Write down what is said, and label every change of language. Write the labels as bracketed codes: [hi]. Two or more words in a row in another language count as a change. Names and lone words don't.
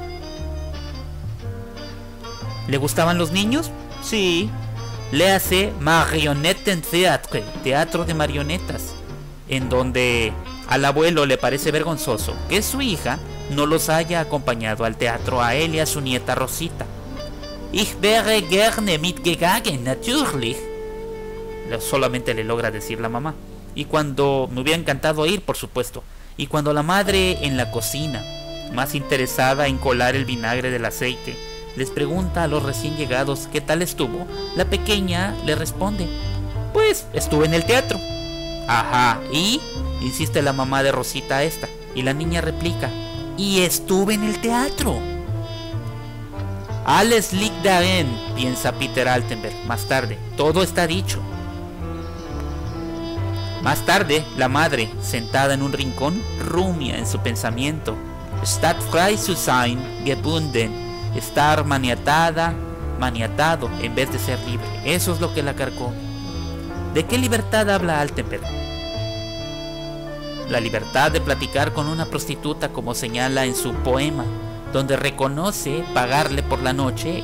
[es] ¿Le gustaban los niños? Sí. Léase Marionettentheatre, teatro de marionetas, en donde al abuelo le parece vergonzoso que su hija no los haya acompañado al teatro a él y a su nieta Rosita. [de] Ich wäre gerne mitgegangen, natürlich. [es] Solamente le logra decir la mamá. Y cuando me hubiera encantado ir, por supuesto. Y cuando la madre en la cocina, más interesada en colar el vinagre del aceite, les pregunta a los recién llegados qué tal estuvo, la pequeña le responde: pues estuve en el teatro. Ajá, ¿y? Insiste la mamá de Rosita a esta, y la niña replica: y estuve en el teatro. [de] Alles liegt darin, [es] piensa Peter Altenberg más tarde, todo está dicho. Más tarde, la madre, sentada en un rincón, rumia en su pensamiento: [de] statt frei zu sein, gebunden, [es] estar maniatado en vez de ser libre. Eso es lo que la carcome. ¿De qué libertad habla Altenberg? La libertad de platicar con una prostituta, como señala en su poema, donde reconoce pagarle por la noche.